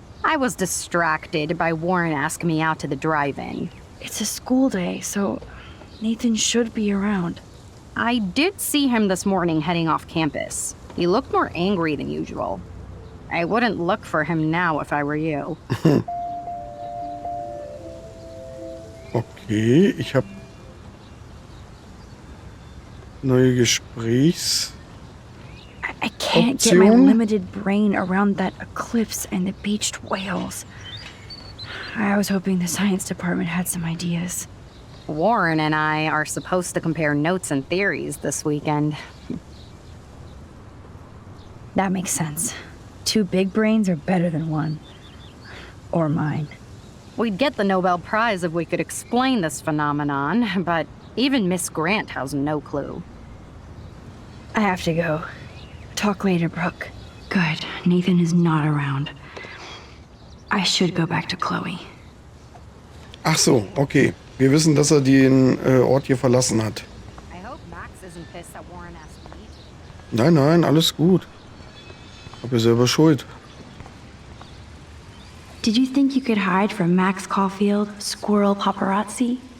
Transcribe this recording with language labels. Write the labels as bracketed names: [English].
[English] I was distracted by Warren asking me out to the drive-in. It's a school day, so Nathan should be around. I did see him this morning heading off campus. He looked more angry than usual. I wouldn't look for him now if I were you. [German] Okay, ich habe neue Gesprächs... [English] I can't get my [German] Option? [English] limited brain around that eclipse and the beached whales. I was hoping the science department had some ideas. Warren and I are supposed to compare notes and theories this weekend. That makes sense. 2 big brains are better than 1. Or mine. We'd get the Nobel Prize if we could explain this phenomenon, but even Miss Grant has no clue. I have to go. Talk later, Brooke. Good. Nathan is not around. I should go back to Chloe. [German] Ach so, okay. Wir wissen, dass er den Ort hier verlassen hat. [English] I hope Max isn't pissed that Warren asked me. [German] Nein, alles gut. Hab ja selber Schuld. [English] Did you think you could hide from Max Caulfield, squirrel paparazzi?